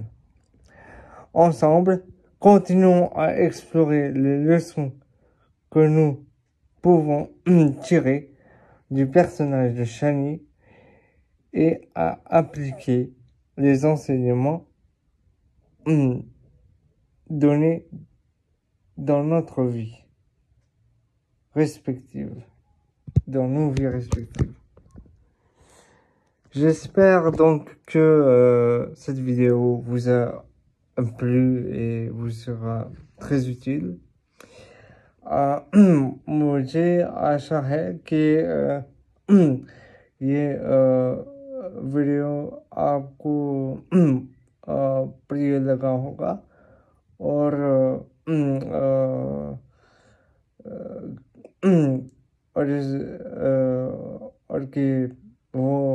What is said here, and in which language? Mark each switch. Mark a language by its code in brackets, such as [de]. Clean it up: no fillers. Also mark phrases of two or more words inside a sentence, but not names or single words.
[fr] Ensemble, continuons à explorer les leçons que nous pouvons tirer du personnage de Chani et à appliquer les enseignements donnés dans notre vie respective, dans nos vies respectives. J'espère donc que cette vidéo vous a plu et vous sera très utile. [hi] मुझे आशा है कि ये वीडियो आपको प्रिय लगा होगा और और कि वो